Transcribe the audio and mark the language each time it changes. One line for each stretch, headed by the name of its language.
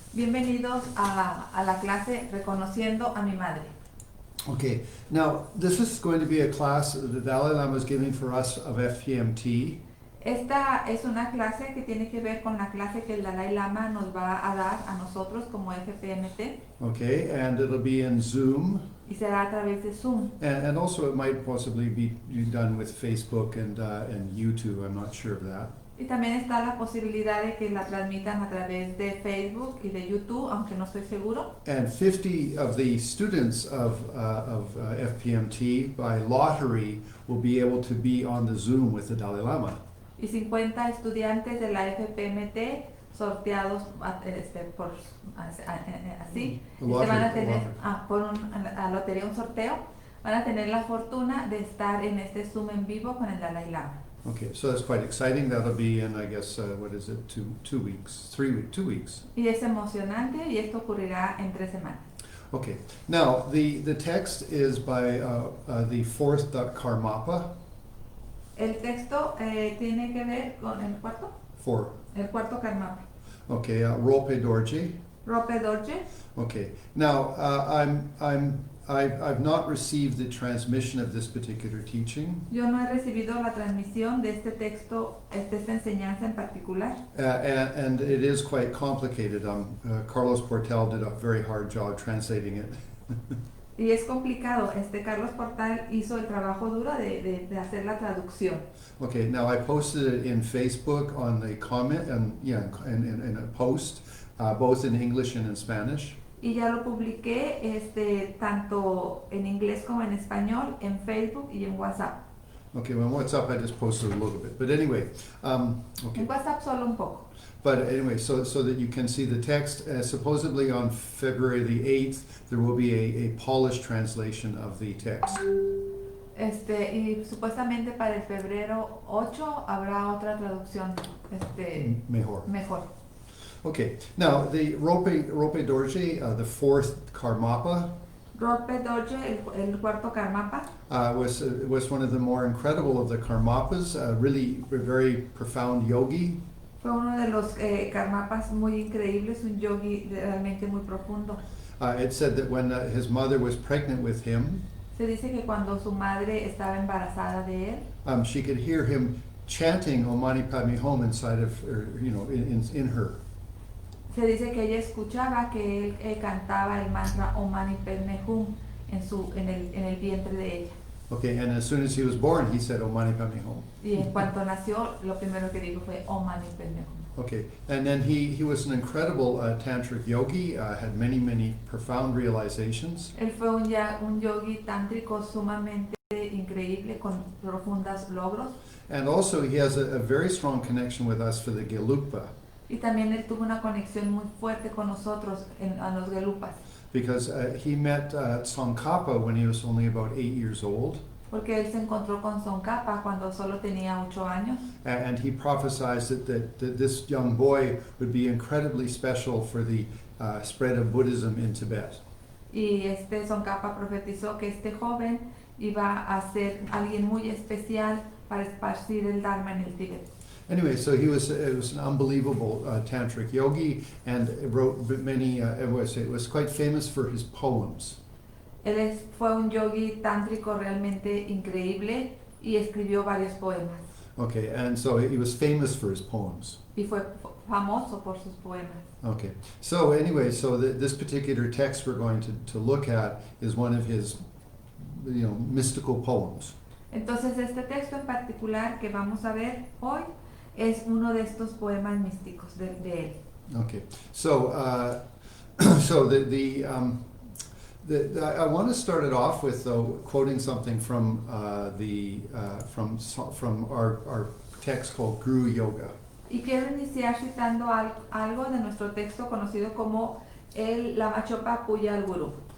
Spanish: Bienvenidos a la clase Reconociendo a mi madre.
English: Okay, now this is going to be a class the Dalai Lama is giving for us of FPMT.
Spanish: Esta es una clase que tiene que ver con la clase que el Dalai Lama nos va a dar a nosotros como FPMT.
English: Okay, and it'll be in Zoom.
Spanish: Y será a través de Zoom.
English: And also it might possibly be done with Facebook and YouTube. I'm not sure of that.
Spanish: Y también está la posibilidad de que la transmitan a través de Facebook y de YouTube, aunque no estoy seguro.
English: And 50 of the students of FPMT by lottery will be able to be on the Zoom with the Dalai Lama.
Spanish: Y 50 estudiantes de la FPMT sorteados por así van a tener por una lotería, un sorteo, van a tener la fortuna de estar en este Zoom en vivo con el Dalai Lama.
English: Okay, so that's quite exciting. That'll be in, I guess, what is it, 2 weeks, 3 weeks, 2 weeks.
Spanish: Y es emocionante y esto ocurrirá en 3 semanas.
English: Okay, now the text is by the fourth Karmapa.
Spanish: El texto tiene que ver con el cuarto. El cuarto Karmapa.
English: Okay, Rolpe Dorje.
Spanish: Rolpe Dorje.
English: Okay, now I've not received the transmission of this particular teaching.
Spanish: Yo no he recibido la transmisión de este texto, de esta enseñanza en particular.
English: And it is quite complicated. Carlos Portel did a very hard job translating it.
Spanish: Y es complicado. Carlos Portal hizo el trabajo duro de hacer la traducción.
English: Okay, now I posted it in Facebook on the comment and in a post, both in English and in Spanish.
Spanish: Y ya lo publiqué tanto en inglés como en español, en Facebook y en WhatsApp.
English: Okay, well, in WhatsApp I just posted a little bit, but anyway, okay.
Spanish: En WhatsApp solo un poco.
English: But anyway, so that you can see the text, supposedly on February the 8th, there will be a polished translation of the text.
Spanish: Y supuestamente para el febrero 8 habrá otra traducción mejor.
English: Okay, now the Rolpe Dorje, the fourth Karmapa.
Spanish: Rolpe Dorje, el cuarto Karmapa.
English: Was one of the more incredible of the Karmapas, really very profound yogi.
Spanish: Fue uno de los Karmapas muy increíbles, un yogi realmente muy profundo.
English: It said that when his mother was pregnant with him,
Spanish: se dice que cuando su madre estaba embarazada de él,
English: she could hear him chanting Om Mani Padme Hum inside of her, in her.
Spanish: Se dice que ella escuchaba que él cantaba el mantra Om Mani Padme Hum en el vientre de ella.
English: Okay, and as soon as he was born, he said, "O mani padme hum."
Spanish: Y en cuanto nació, lo primero que dijo fue Om Mani Padme Hum.
English: Okay, and then he was an incredible tantric yogi, had many profound realizations.
Spanish: Él fue un yogi tántrico sumamente increíble con profundos logros.
English: And also he has a very strong connection with us for the Gelugpa,
Spanish: Y también él tuvo una conexión muy fuerte con nosotros a los Gelupas,
English: because he met Tsongkhapa when he was only about 8 years old.
Spanish: porque él se encontró con Tsongkhapa cuando solo tenía 8 años.
English: And he prophesied that this young boy would be incredibly special for the spread of Buddhism in Tibet.
Spanish: Y Tsongkhapa profetizó que este joven iba a ser alguien muy especial para esparcir el Dharma en el Tíbet.
English: Anyway, so it was an unbelievable tantric yogi, and wrote many. It was quite famous for his poems.
Spanish: Él fue un yogi tántrico realmente increíble y escribió varios poemas.
English: Okay, and so he was famous for his poems.
Spanish: Y fue famoso por sus poemas.
English: Okay, so anyway, so this particular text we're going to look at is one of his, mystical poems.
Spanish: Entonces este texto en particular que vamos a ver hoy es uno de estos poemas místicos de él.
English: Okay, so so I want to start it off with, though, quoting something from from our text called Guru Yoga.
Spanish: Y quiero iniciar citando algo de nuestro texto conocido como el Lamachopa Puya al Guru.